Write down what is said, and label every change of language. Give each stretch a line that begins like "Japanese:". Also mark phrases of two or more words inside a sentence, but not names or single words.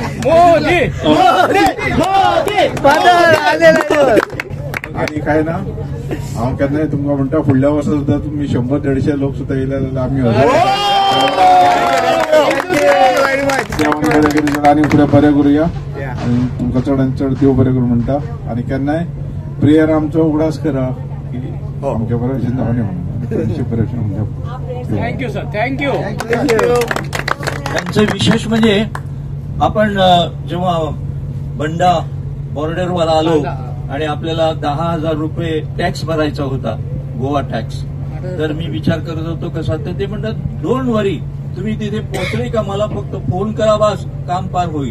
Konkani: आणि काय ना हांव केन्नाय तुमकां म्हणटा फुडल्या वर्सा सुद्दां तुमी 100-150 लोक सुद्दां येयले जाल्यार आमी आनी फुडें बरें करुया आनी तुमकां चडांत चड देव बरें करूं म्हणटा आनी केन्नाय प्रेयर आमचो उगडास करा की आमच्या बरें भशेन जावंदी म्हणून बरें भशेन.
English: thank you sir. thank you.
Marathi: त्यांचं विशेष म्हणजे आपण जेव्हा बंडा बॉर्डरवर आलो आणि आपल्याला 10,000 रुपये टॅक्स भरायचा होता, गोवा टॅक्स. तर मी विचार करत होतो कसा, तर ते म्हणतात
English: don't worry,
Marathi: तुम्ही तिथे पोहोचले का मला फक्त फोन करा, बस काम पार होईल.